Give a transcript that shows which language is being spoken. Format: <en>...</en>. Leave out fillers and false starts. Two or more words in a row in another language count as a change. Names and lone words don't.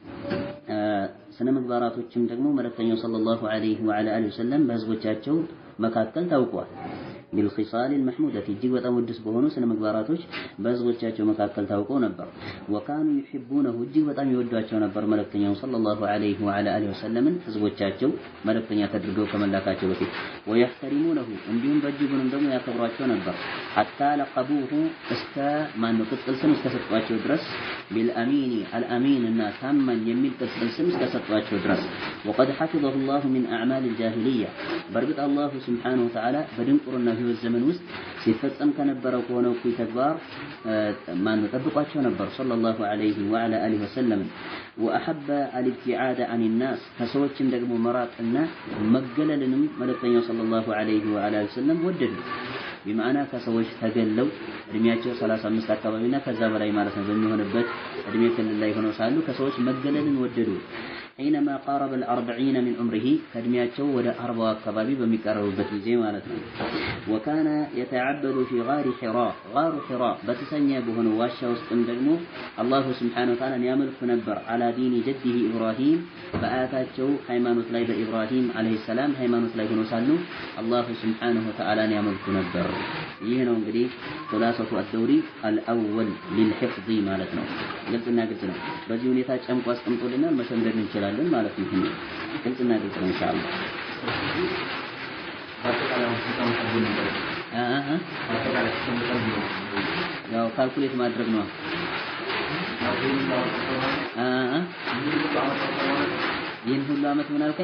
<am>سنة مقباراتوچم ደግሞ መልእክተኛው</am> <ar>صلى الله عليه وعلى آله وسلم</ar> <am>በህዝቦቻቸው መካከል ታውቋል</am> <ar>بالخصال المحمودة</ar> <am>እጅግ በጣም ውድስ በሆኑ ስነ ምግባራቶች በህዝቦቻቸው መካከል ታውቀው ነበር</am> <ar>وكانوا يحبونه</ar> <am>እጅግ በጣም ይወዷቸው ነበር መልእክተኛው</am> <ar>صلى الله عليه وعلى آله وسلم</ar> <am>ህዝቦቻቸው መልእክተኛ ተደርገው ከመላካቸው በፊት ويحترمونه እንዲሁም በእጅጉንም ደግሞ ያከብሯቸው ነበር</am> <ar>حتى لقبوه</ar> <am>እስከ ማነው ቅጽል ስም እስከሰጧቸው ድረስ</am> <ar>بالأمين الأمين</ar> <am>እና ታማኝ የሚል ቅጽል ስም እስከሰጧቸው ድረስ</am> <ar>وقد حفظه الله من أعمال الجاهلية</ar> <am>በርግጥ</am> <ar>الله سبحانه وتعالى</ar> <am>በድንቁርና ህይወት ዘመን ውስጥ ሲፈጸም ከነበረው ከሆነው ኩይ ተግባር ማነው ጠብቋቸው ነበር</am> <ar>صلى الله عليه وعلى آله وسلم وأحب الابتعاد عن الناس</ar> <am>ከሰዎችም ደግሞ መራቅና መገለልንም መልእክተኛው</am> <ar>صلى الله عليه وعلى آله وسلم</ar> <am>ወደዱ بمعنى ከሰዎች ተገለው እድሜያቸው 35 አካባቢና ከዛ በላይ ማለት ነው በሚሆንበት እድሜ ክልል ላይ ሆነው ሳሉ ከሰዎች መገለልን ወደዱ</am> <ar>حينما قارب ال40 من عمره</ar> <am>ከእድሜያቸው ወደ 40 አካባቢ በሚቀርቡበት ጊዜ ማለት ነው</am> <ar>وكان يتعبد في غار حراء</ar> <am>በተሰኘ በሆነ ዋሻ ውስጥም ደግሞ</am> <ar>الله سبحانه وتعالى</ar> <am>ያመልኩ ነበር</am> <ar>على دين جده إبراهيم</ar> <am>በአያታቸው ሃይማኖት ላይ በኢብራሂም</am> <ar>عليه السلام</ar> <am>ሃይማኖት ላይ ሆነው ሳሉ</am> <ar>الله سبحانه وتعالى</ar> <am>ያመልኩ ነበር ይህ ነው እንግዲህ</am> <ar>ثلاثة الدوري الأول للحفظ</ar> <am>ማለት ነው ግልጽና ግልጽ ነው በዚህ ሁኔታ ጨምቆ አስቀምጦልናል መሸምደድ እንችላለን ማለት ነው ግልጽና ግልጽ ነው ኢንሻአላህ ያው ካልኩሌት ማድረግ ነው ይህን ሁሉ አመት ምን አልከኝ</am>